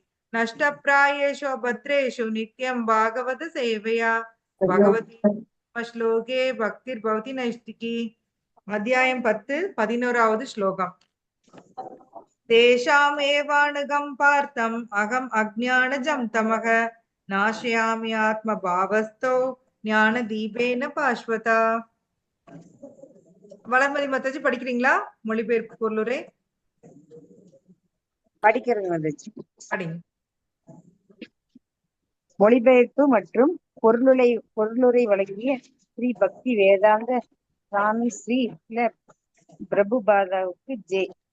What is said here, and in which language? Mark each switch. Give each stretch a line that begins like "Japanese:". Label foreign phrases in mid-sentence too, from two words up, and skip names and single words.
Sanskrit: नष्टप्रायेषु भद्रेषु नित्यं भागवत सेवया भगवती श्लोके भक्तिर्भवति नैष्टिकी। अध्यायं 10 11வது श्लोकम्। तेषामेवानुगं पार्थम् अहम् अज्ञानजं तमः नाशयामि आत्मभावस्थो ज्ञानदीपेन भास्वता.
Tamil: வளர்மதி மத்தாச்சி படிக்கிறீங்களா? மொழிபெயர்ப்பு பொருளுரை படிக்கிறது வந்துச்சு. படிங்க. மொழிபெயர்ப்பு மற்றும் பொருளுரை வழங்கிய ஸ்ரீ பக்தி வேதாந்த சுவாமி ஸ்ரீ பிரபுபாதாவுக்கு ஜெய்.